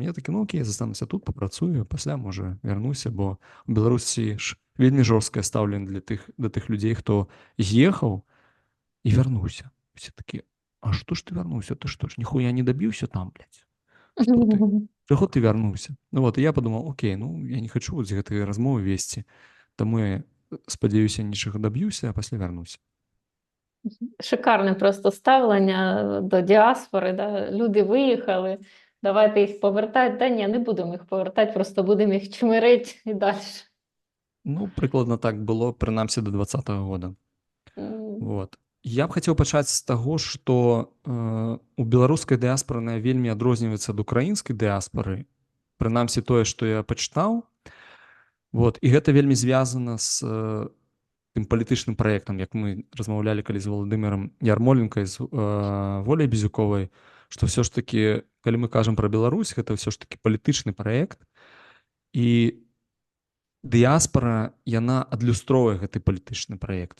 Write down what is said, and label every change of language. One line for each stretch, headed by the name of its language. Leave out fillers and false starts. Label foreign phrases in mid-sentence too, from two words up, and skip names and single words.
Belarusian: Я такі, ну окей, застануся тут, папрацую, пасля, можа, вярнуся, бо у Беларусі ж вельмі жорсткае стаўленне да тых людзей, хто з'ехаў і вярнуўся. Усе такі, а што ж ты вярнуўся? Ты што ж, ніхуя не дабіўся там, блядь? Чаго ты вярнуўся? Ну вот, і я падумаў, окей, ну я не хачу з гэтай размовы весці, таму я спадзяюся, нічога даб'юся, а пасля вярнуся.
Ukrainian: Шикарне просто ставлення до діаспори. Да? Люди виїхали, давайте їх повертати. Та ні, не будемо їх повертати, просто будемо їх чмирити і далі. Ну,
Belarusian: прыкладна так было, прынамсі, до 2020 года. Вот. Я б хацеў пачаць з таго, што у беларускай дыяспары яна вельмі адрозніваецца ад украінскай дыяспары, прынамсі тое, што я пачытаў. Вот. І гэта вельмі звязана з тым палітычным праектам, як мы размаўлялі калі з Владимиром Ярмоленкай, з Воляй Безюковай, што ўсё ж такі, калі мы кажам пра Беларусь, гэта ўсё ж такі палітычны праект, і дыяспара, яна адлюстроўвае гэты палітычны праект.